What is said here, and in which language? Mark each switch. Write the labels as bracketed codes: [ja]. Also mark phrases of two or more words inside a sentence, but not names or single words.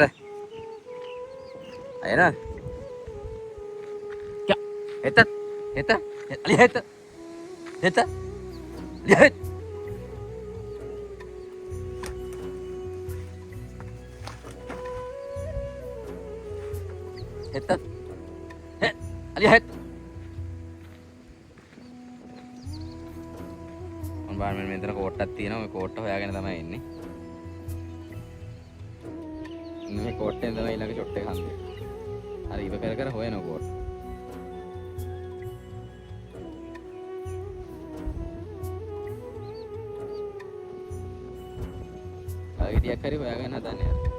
[si] Ayan na. Kya? Heta. Heta. Ali heta. Heta. Lihat. Heta. He. Lihat. මම බලන්න මෙතන කෝට්ටක් තියෙනවා. මේ කෝට්ට හොයාගෙන තමයි ඉන්නේ. මේ කෝට්ටෙන් තමයි ඊළඟ ෂොට් එක හම්බෙන්නේ. හරි ඉව කර කර හොයනවා කෝට්. ආයෙත් හරි හොයාගෙන හදන්නේ.